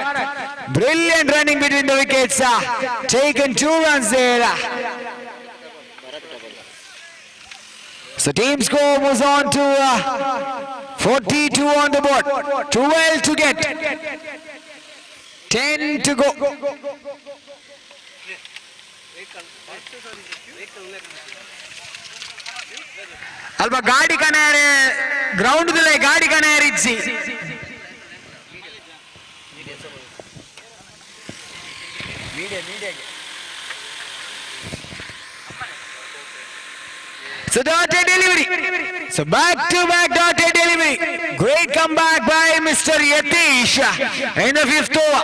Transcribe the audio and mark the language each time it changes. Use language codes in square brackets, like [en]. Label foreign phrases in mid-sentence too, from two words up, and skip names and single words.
[en] Brilliant running between the wickets. Taken 2 runs there. So team score moves on to 42 on the board. 12 to get. 10 to go. [tcy] ಅಲ್ಪ ಗಾಡಿ ಕನೆಯರೆ ಗ್ರೌಂಡ್ ಗಾಡಿ ಕನೆಯರಿಚ್ಚಿ [en] So dotted delivery. So back-to-back dotted delivery. Great comeback by Mr. Yatish in the 5th over.